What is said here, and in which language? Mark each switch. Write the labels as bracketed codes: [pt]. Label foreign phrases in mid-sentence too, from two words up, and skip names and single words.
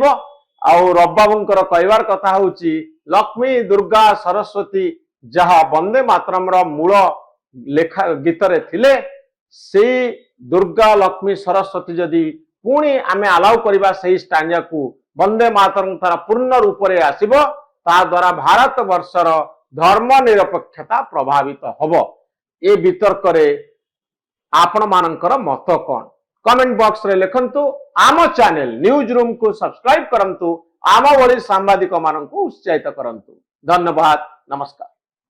[or] ଆଉ ରବ ବାବୁଙ୍କର କହିବାର କଥା ହଉଛି ଲକ୍ଷ୍ମୀ ଦୁର୍ଗା ସରସ୍ୱତୀ ଯାହା ବନ୍ଦେ ମାତରମର ମୂଳ ଲେଖା ଗୀତରେ ଥିଲେ, ସେଇ ଦୁର୍ଗା ଲକ୍ଷ୍ମୀ ସରସ୍ୱତୀ ଯଦି ପୁଣି ଆମେ ଆଲାଉ କରିବା ସେଇ ଷ୍ଟାଞ୍ଜାକୁ, ବନ୍ଦେ ମାତରମ୍ ତାର ପୂର୍ଣ୍ଣ ରୂପରେ ଆସିବ, ତା ଦ୍ୱାରା ଭାରତ ବର୍ଷର ଧର୍ମ ନିରପେକ୍ଷତା ପ୍ରଭାବିତ ହବ। ଏ ବିତର୍କରେ ଆପଣ ମାନଙ୍କର ମତ କଣ? [en] comment box [or] ରେ ଲେଖନ୍ତୁ। ଆମ ଚ୍ୟାନେଲ ନ୍ୟୁଜ ରୁମ କୁ ସବସ୍କ୍ରାଇବ କରନ୍ତୁ, ଆମ ଭଳି ସାମ୍ବାଦିକ ମାନଙ୍କୁ ଉତ୍ସାହିତ କରନ୍ତୁ। ଧନ୍ୟବାଦ, ନମସ୍କାର।